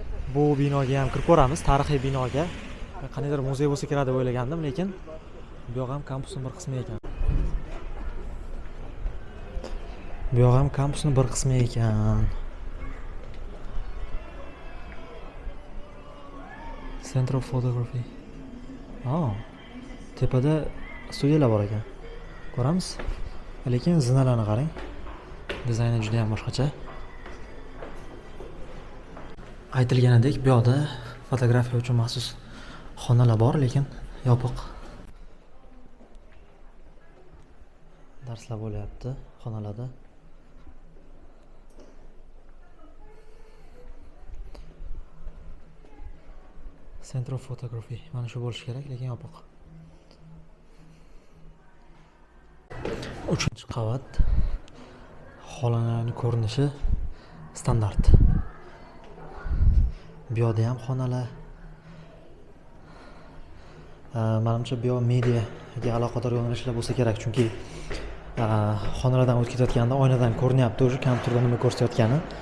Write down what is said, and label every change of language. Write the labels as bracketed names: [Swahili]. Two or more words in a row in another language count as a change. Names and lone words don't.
[Uzbek] Bu binoga ham kirib ko'ramiz, tarixiy binoga. Qaniydir muzey bo'lsa kerak deb o'ylagandim, lekin bu yoq ham kampusning bir qismi ekan. Bu yoq ham kampusning bir qismi ekan. [English] Center of Photography. [Uzbek] Tepada studiyalar bor ekan. Ko'ramiz. Lekin zinalarni qarang. Dizayni juda ham boshqacha. Aytilganidek, bu yoqda fotografiya uchun maxsus xonalar bor, lekin yopiq. Darslar bo'lyapti xonalarda. [English] Center of Photography. [Uzbek] Mana shu bo'lishi kerak, lekin yopiq. 3-qavat. Xonalarning ko'rinishi standart. Bu yoqda ham xonalar. Menimcha bu yoq mediaga aloqador yo'nalishlar bo'lsa kerak, chunki xonalardan o'tib ketayotganda oynadan ko'rinyapti o'sha kompyuterda nima ko'rsatayotgani.